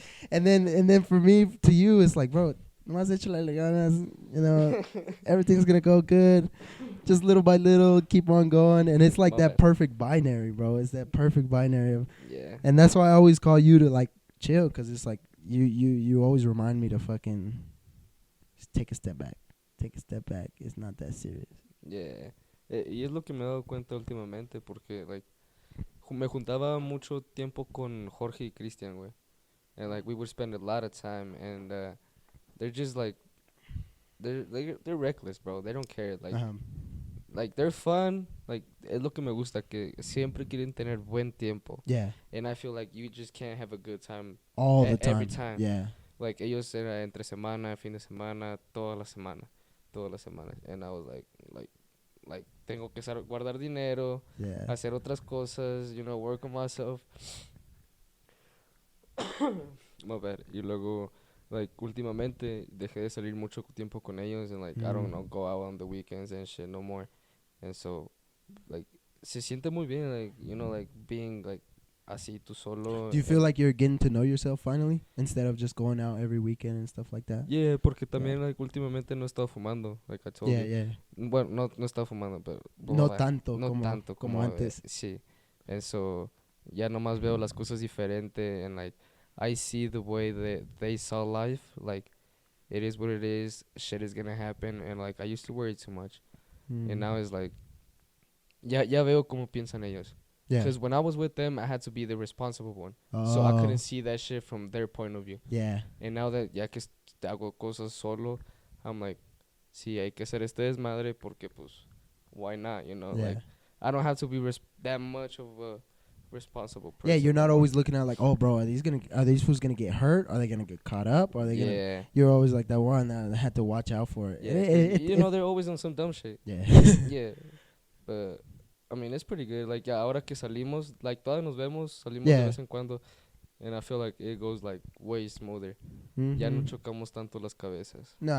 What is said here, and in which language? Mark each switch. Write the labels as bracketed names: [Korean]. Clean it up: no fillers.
[English] and then for me, to you, it's like, bro, you know, everything's gonna go good. Just little by little, keep on going. And it's like that perfect binary, bro. It's that perfect binary of, and that's why I always call you to, like, chill, because it's like you always remind me to fucking just take a step back. It's not that serious. Yeah. [Spanish] Y es lo que me he dado cuenta últimamente, porque, like, me juntaba mucho tiempo con Jorge y Cristian, güey. [English] And, like, we would spend a lot of time, and they're just, like, they're reckless, bro. They don't care. Like, like, they're fun. [Spanish] like, es lo que me gusta, que siempre quieren tener buen tiempo. [English] Yeah. And I feel like you just can't have a good time All the time. every time. Yeah. [Spanish] Like, ellos era entre semana, fin de semana, toda la semana. [English] And I was like, [Spanish] tengo que guardar dinero, [English] Yeah. [Spanish] hacer otras cosas, [English] you know, work on myself. My bad. [Spanish] Y luego, like, últimamente dejé de salir mucho tiempo con ellos, [English] and, like, I don't know, go out on the weekends and shit no more. And so, like, [Spanish] se siente muy bien, [English] like, you know, like, being, like, [Spanish] así tú solo. [English] Do you feel like you're getting to know yourself finally instead of just going out every weekend and stuff like that? [Spanish] Yeah, porque también, like, últimamente no he estado fumando, [English] like I told you. Yeah. [Spanish] Bueno, no he estado fumando, pero... No tanto como antes. antes. Sí. [English] And so, [Spanish] ya nomás veo las cosas diferente, [English] and, like, I see the way that they saw life, like, it is what it is, shit is gonna happen, and, like, I used to worry too much. [Spanish] And now it's like, ya veo cómo piensan ellos. [English] Yeah. Because when I was with them, I had to be the responsible one. So I couldn't see that shit from their point of view. Yeah. And now that [Spanish] ya que hago cosas solo, [English] I'm like, [Spanish] sí, hay que hacer este desmadre porque, pues, [English] why not, you know? Yeah. Like, I don't have to be that much of a responsible person. Yeah, you're not always looking at like, oh, bro, are these fools gonna get hurt? Are they gonna get caught up? Are they gonna? Yeah. You're always like that one that had to watch out for it. Yeah. You know, they're always on some dumb shit. Yeah. Yeah. But, I mean, it's pretty good. [Spanish] Like, ya ahora que salimos, like, todas nos vemos, salimos [English] Yeah. [Spanish] de vez en cuando. [English] And I feel like it goes, like, way smoother. [Spanish] Ya no chocamos tanto las cabezas.